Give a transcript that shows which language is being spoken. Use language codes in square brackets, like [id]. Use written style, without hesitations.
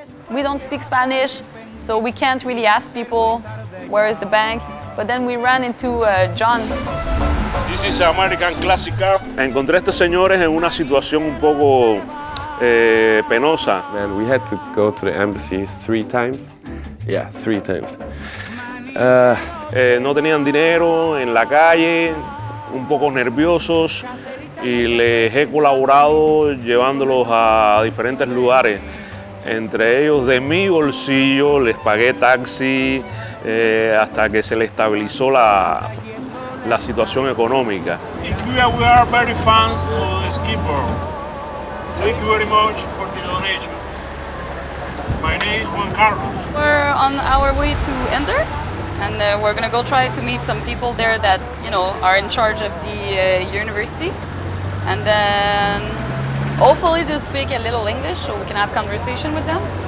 [en] We don't speak Spanish, so we can't really ask people where is the bank. But then we ran into John. This is American Classic Car. [es] Encontré a estos señores en una situación un poco penosa. [en] And we had to go to the embassy 3 times. Yeah, 3 times. [es] No tenían dinero en la calle, un poco nerviosos, y les he colaborado llevándolos a diferentes lugares. Entre ellos, de mi bolsillo, les pagué taxi hasta que se les estabilizó la situación económica. [en] In Cuba, we are very fans to the skateboard. Thank you very much for the donation. My name is Juan Carlos. We're on our way to Ender, and we're gonna go try to meet some people there that are in charge of the university, and then hopefully they'll speak a little English so we can have conversation with them.